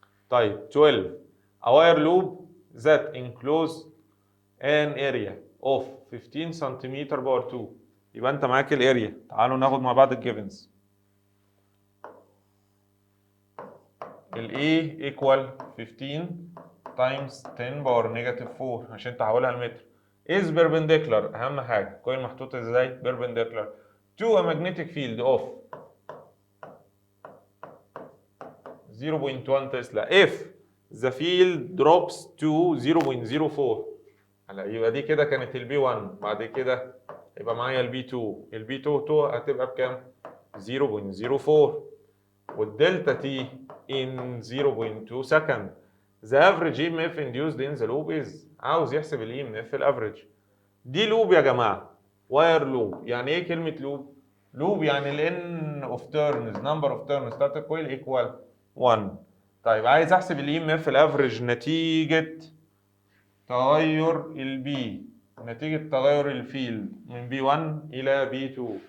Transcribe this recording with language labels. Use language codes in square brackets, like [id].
[en] طيب 12 a wire loop that enclose an area of 15 centimetre power 2. [ar] يبقى انت معاك الاريا. تعالوا ناخد مع بعض الجيفنز. ال A equal 15 times 10 باور نيجاتيف 4 عشان تحولها لمتر. [en] is perpendicular، [ar] اهم حاجه كويل محطوط ازاي؟ [en] perpendicular to a magnetic field of 0.1 tesla if the field drops to 0.04. [ar] هلا يبقى دي كده كانت البي 1، بعد كده يبقى معايا البي 2، البي 2 هتبقى بكام؟ 0.04، والدلتا تي [en] in 0.2 second. The average EMF induced in the loop is، [ar] عاوز يحسب ال EMF الافريج. دي لوب يا جماعه، واير لوب. يعني ايه كلمه لوب؟ لوب يعني ال n of turns number of turns بتاعت الكويل equal 1. طيب عايز احسب ال EMF الافريج نتيجه تغير البي، نتيجه تغير الفيلد من B1 الى B2.